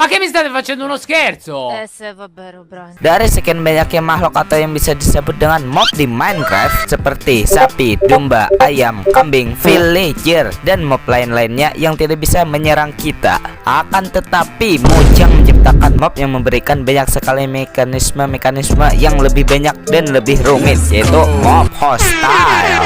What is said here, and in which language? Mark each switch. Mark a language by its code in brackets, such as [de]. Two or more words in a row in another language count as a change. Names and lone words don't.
[it] Ma che mi state facendo uno scherzo? Vabbè, bro. [id] Dari sekian banyaknya makhluk atau yang bisa disebut dengan mob di Minecraft seperti sapi, domba, ayam, kambing, villager, dan mob lain-lainnya yang tidak bisa menyerang kita. Akan tetapi Mojang menciptakan mob yang memberikan banyak sekali mekanisme yang lebih banyak dan lebih rumit, yaitu mob hostile.